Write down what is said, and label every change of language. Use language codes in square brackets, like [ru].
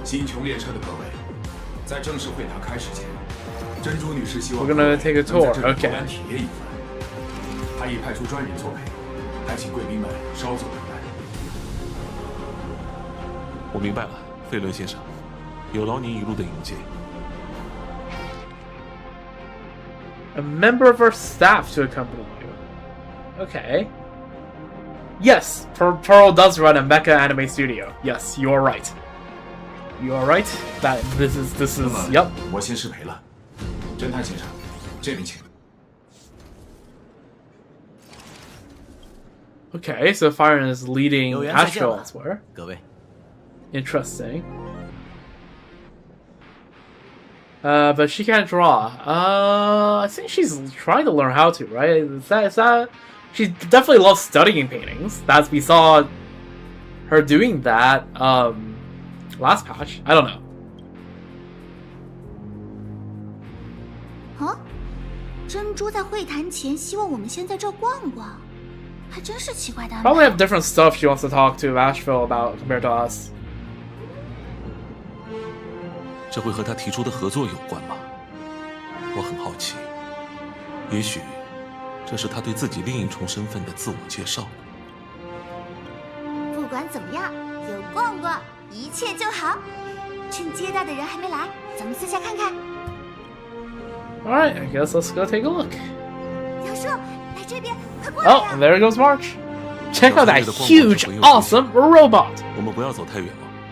[zh] 星穹列车的各位，在正式会谈开始前，珍珠女士希望 [en] We're gonna take a tour. Okay. [zh] 体验一番。他已派出专人作陪，还请贵宾们稍作等待。我明白了，费伦先生，有劳您一路的迎接。 [en] A member of our staff to accompany you. Okay. Yes, Pearl does run a mecha anime studio. Yes, you are right. You are right. That this is yep. [zh] 我先失陪了，侦探先生，这边请。 [en] Okay, so Fire is leading [zh] 有缘再见 [en] Astro [zh] 了 [en] elsewhere. [zh] 各位。 [en] Interesting. But she can't draw. I think she's trying to learn how to, right? Is that? She definitely loves studying paintings. That's we saw her doing that last patch. I don't know. [zh] 啊，珍珠在会谈前希望我们先在这儿逛逛，还真是奇怪的安排。 [en] Probably have different stuff she wants to talk to Asheville about compared to us. [zh] 这会和他提出的合作有关吗？我很好奇。也许，这是他对自己另一重身份的自我介绍。不管怎么样，有逛逛，一切就好。趁接待的人还没来，咱们私下看看。 [en] Alright, I guess let's go take a look. [zh] 杨叔，来这边，快过来 [en] Oh, [zh] 呀！ [en] and there goes March. Check out that huge, awesome robot. [zh] 我们不要走太远了。